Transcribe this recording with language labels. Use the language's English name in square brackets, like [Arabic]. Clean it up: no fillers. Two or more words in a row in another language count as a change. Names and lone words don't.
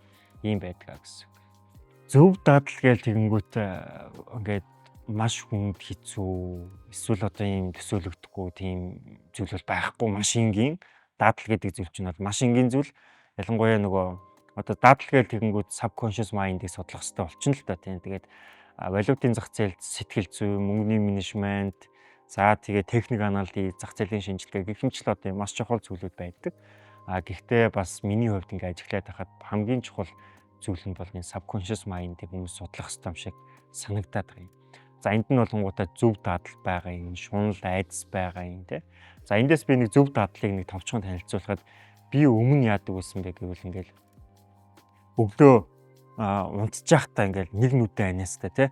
[Mongolian] Ийм байдгаа гэсэн. Зөв дадал гээл тэгэнгүүт ингээд маш хүнд хэцүү эсвэл одоо ийм төсөөлөгдөхгүй тийм зүйл бол байхгүй маш энгийн дадал гэдэг зүйл чинь бол маш энгийн зүйл. Ялангуяа нөгөө одоо дадал гээл тэгэнгүүт [English] subconscious mind- [Mongolian] ийг судлах хэрэгтэй болчихно л та тийм. Тэгээд валютын зах зээлд сэтгэл зүй, мөнгөний менежмент, за тэгээ техник анализ, зах зээлийн шинжилгээ гэх мэт л одоо маш чухал зүйлүүд байдаг. Гэхдээ бас миний хувьд ингээд ажиглаад байхад хамгийн чухал зүйл нь бол энэ [English] subconscious mind- [Mongolian] ийг хүмүүс судлах хэрэгтэй юм шиг санагдаад байна. За энд нь болгонгуудаа зөв дадал байгаа юм, шунал айдас байгаа юм тий. За эндээс би нэг зөв дадлыг нэг товчхон танилцуулахад би өмнө яадаг байсан бэ гэвэл ингээл өглөө унтчих та ингээл нэг нүдэ аниастай тий.